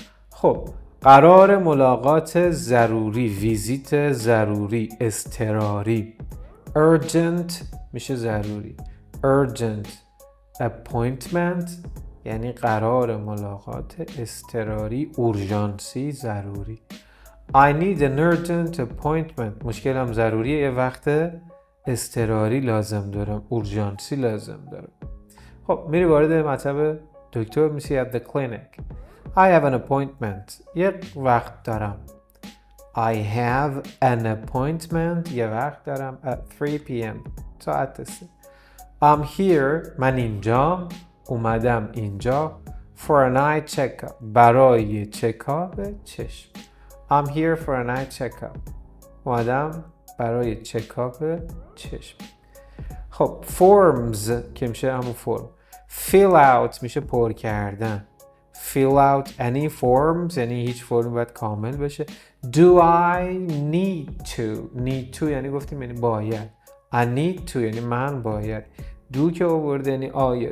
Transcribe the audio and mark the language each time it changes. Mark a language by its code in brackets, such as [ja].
[fa] خب قرار ملاقات ضروری ویزیت ضروری اضطراری urgent میشه ضروری urgent appointment یعنی قرار ملاقات اضطراری اورژانسی ضروری. [en] I need an urgent appointment [fa] مشکلم ضروریه یه وقت اضطراری لازم دارم اورژانسی لازم دارم. خب میری وارد مطلب دکتر میشی at the clinic. [en] I have an appointment [fa] یک وقت دارم. [en] I have an appointment [fa] یه وقت دارم [en] at 3 p.m. [fa] ساعت 3. [en] I'm here [fa] من اینجا اومدم اینجا [en] for an eye checkup [fa] برای چکاپ چشم. [en] I'm here for an eye checkup [fa] اومدم برای چکاپ چشم. خب forms که میشه همون فرم. fill out میشه پر کردن. [en] fill out any forms [fa] یعنی هیچ فرمی باید کامل بشه. do I need to یعنی گفتیم یعنی باید. I need to یعنی من باید. do که آورده یعنی آیا.